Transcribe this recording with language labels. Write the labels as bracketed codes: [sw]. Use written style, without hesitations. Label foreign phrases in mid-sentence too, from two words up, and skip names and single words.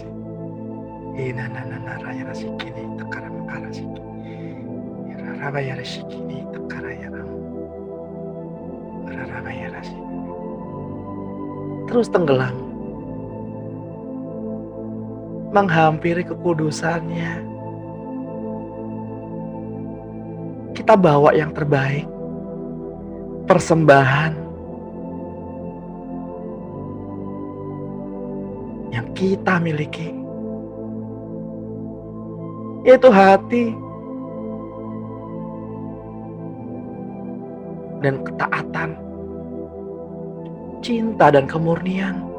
[id] Ina nana raya rasi kini takaramaya rasi. Ramaya rasi kini takaraya ram. Ramaya rasi. Terus tenggelam, menghampiri kekudusannya. Kita bawa yang terbaik, persembahan yang kita miliki, yaitu hati dan ketaatan, cinta dan kemurnian.